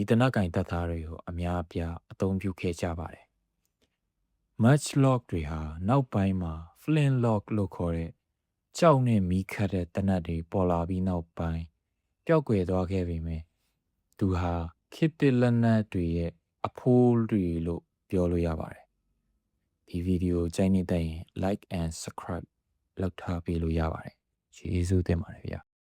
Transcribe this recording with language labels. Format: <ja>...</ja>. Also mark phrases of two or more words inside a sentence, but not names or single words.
<my>သေနတ်ကင်တပ်သားတွေကိုအများအပြားအသုံးပြုခဲ့ကြပါတယ်။ Matchlock တွေဟာနောက်ပိုင်းမှာ flintlock လို့ခေါ်တဲ့ကြောက်နဲ့မီးခတ်တဲ့သေနတ်တွေပေါ်လာပြီးနောက်ပိုင်းပျောက်ကွယ်သွားခဲ့ပေမဲ့သူဟာခေတ်သစ်လက်နက်တွေရဲ့အဖိုးတွေလို့ပြောလို့ရပါတယ်။ဒီဗီဒီယိုကြိုက်နေတဲ့ရင်</my> <en>like and subscribe</en> <my>လုပ်ထားပေးလို့ရပါတယ်။ကျေးဇူးတင်ပါတယ်ဗျာ</my>